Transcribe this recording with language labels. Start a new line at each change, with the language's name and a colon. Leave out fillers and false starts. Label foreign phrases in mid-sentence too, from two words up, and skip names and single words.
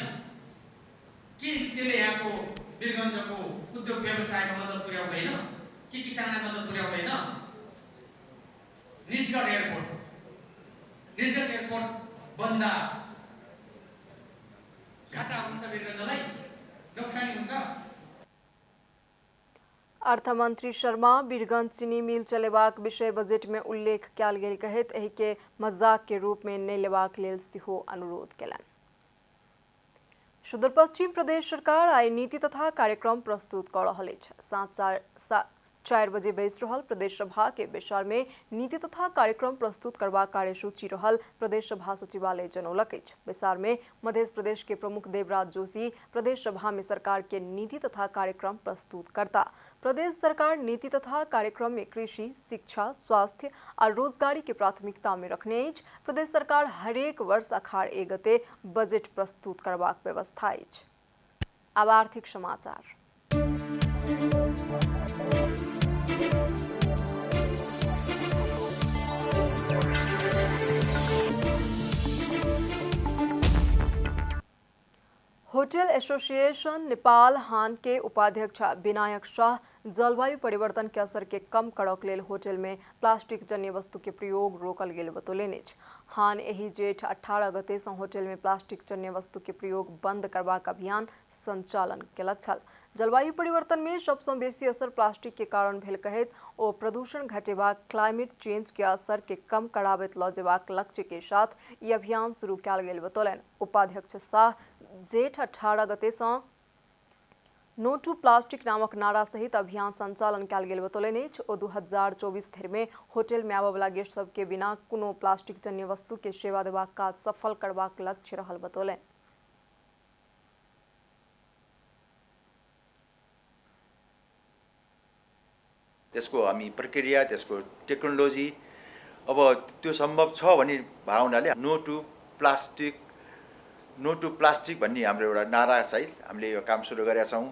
Nepali: के त्यसले यहाँको वीरगञ्जको उद्योग व्यवसायमा मद्दत पुर्याउँदैन? के किसानलाई मद्दत पुर्याउँदैन? निजगढ एयरपोर्ट बन्दा घाटा हुन्छ, वीरगञ्जलाई नोक्सानी हुन्छ।
Maithili: अर्थमन्त्री शर्मा वीरगंज चीनी मिल चलेबाक विषय बजेट में उल्लेख कयल गेल कहैत एहि के मजाक के रूप में नहि लेबाक लेल सेहो अनुरोध केलनि। सुदूर पश्चिम प्रदेश सरकार आई नीति तथा कार्यक्रम प्रस्तुत कऽ रहल अछि। साँझ 4 बजे बैस रहल प्रदेश सभा के बैसार में नीति तथा कार्यक्रम प्रस्तुत करबाक कार्यसूची रहल प्रदेश सभा सचिवालय जनौलक अछि। बैसार में मध्य प्रदेश के प्रमुख देवराज जोशी प्रदेश सभा में सरकार के नीति तथा कार्यक्रम प्रस्तुत करता। प्रदेश सरकार नीति तथा कार्यक्रम में कृषि, शिक्षा, स्वास्थ्य और रोजगारी के प्राथमिकता में रखने अछि। प्रदेश सरकार हरेक वर्ष अखाड़ 1 गते बजेट प्रस्तुत करबाक व्यवस्था अछि। अब आर्थिक समाचार। होटल एसोसिएशन नेपाल हान के उपाध्यक्ष विनायक शाह जलवायु परिवर्तन के असर के कम करक लेल होटल में प्लास्टिक जन्य वस्तु के प्रयोग रोकल गेल बतौलनि अछि। हान एहि जेठ 18 गते सँ होटल में प्लास्टिक जन्य वस्तु के प्रयोग बंद करबाक अभियान संचालन केलक छल। जलवायु परिवर्तन में सबसँ बेसी असर प्लास्टिक के कारण भेल कहैत ओ प्रदूषण घटेबाक
English: climate change
Maithili: के असर के कम कराबैत लऽ जेबाक लक्ष्य के साथ ई अभियान शुरू कयल गेल बतौलनि। उपाध्यक्ष शाह जेठ 18 गते सँ
English: no to plastic
Maithili: नामक नारा सहित अभियान संचालन कयल गेल बतौलनि अछि। ओ 2024 धरि में होटल में आबय वाला गेस्ट सब के बिना कोनो प्लास्टिक जन्य वस्तु के सेवा देबाक काज सफल करबाक लक्ष्य रहल बतौलनि।
Nepali: त्यसको हामी प्रक्रिया, त्यसको टेक्नोलोजी अब त्यो सम्भव छ भन्ने भावनाले
English: no to plastic
Nepali: भन्ने हाम्रो एउटा नारा सहित हामीले यो काम सुरु गरेका छौँ।